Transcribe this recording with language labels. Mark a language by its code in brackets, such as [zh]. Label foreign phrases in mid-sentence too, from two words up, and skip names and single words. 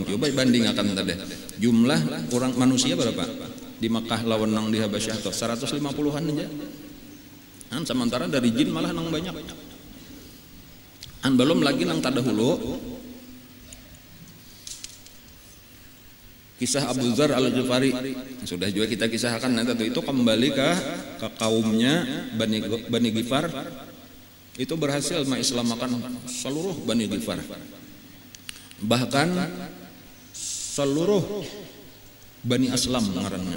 [bjn] Coba bandingkan tadi jumlah orang manusia berapa di Makkah lawan nang di Habasyah tuh 150-an aja. Sementara dari jin malah nang banyak. Belum lagi nang tadahulu kisah Abu Dzar Al-Ghifari sudah juga kita kisahkan. [id] Nanti itu kembali ke kaumnya Bani Ghifar, itu berhasil mengislamkan seluruh Bani Ghifar, bahkan seluruh Bani Aslam ngarannya.